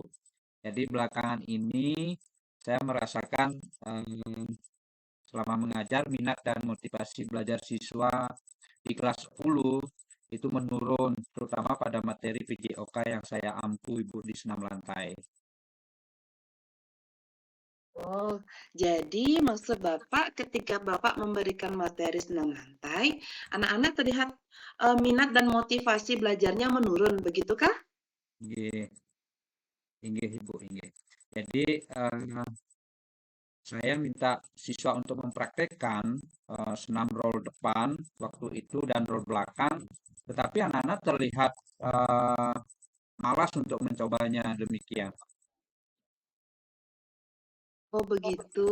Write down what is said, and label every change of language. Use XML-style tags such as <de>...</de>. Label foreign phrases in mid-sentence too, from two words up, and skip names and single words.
<id>Jadi belakangan ini saya merasakan selama mengajar minat dan motivasi belajar siswa di kelas 10 itu menurun, terutama pada materi PJOK yang saya ampu Ibu di senam lantai. Oh, jadi maksud Bapak ketika Bapak memberikan materi senam lantai, anak-anak terlihat minat dan motivasi belajarnya menurun, begitukah?</id> <ban>Inggih, inggih Ibu, inggih.</ban> <id>Jadi saya minta siswa untuk mempraktekkan senam roll depan waktu itu dan roll belakang, tetapi anak-anak terlihat malas untuk mencobanya demikian. Oh, begitu.</id>